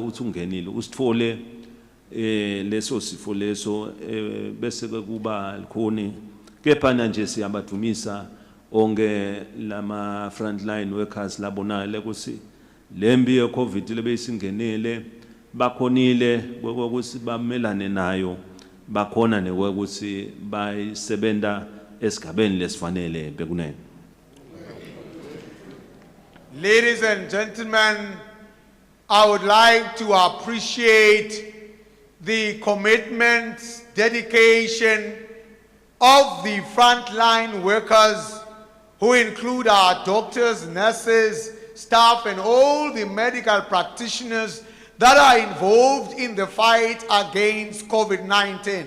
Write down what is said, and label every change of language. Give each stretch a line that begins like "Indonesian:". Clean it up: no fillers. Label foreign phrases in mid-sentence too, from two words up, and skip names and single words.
Swati: uthi ungenile usithole leso sifo leso bese kuba likhoni kepha nje siyabadumisa onke lama
English: frontline workers
Swati: labonale ukuthi lembi yeCovid lebeyisingenele bakhonile ukuthi bamelane nayo bakhona nekwekuthi bayisebenta esigabeni lesifanele bekunene.
English: Ladies and gentlemen, I would like to appreciate the commitment, dedication of the frontline workers, who include our doctors, nurses, staff, and all the medical practitioners that are involved in the fight against COVID-19.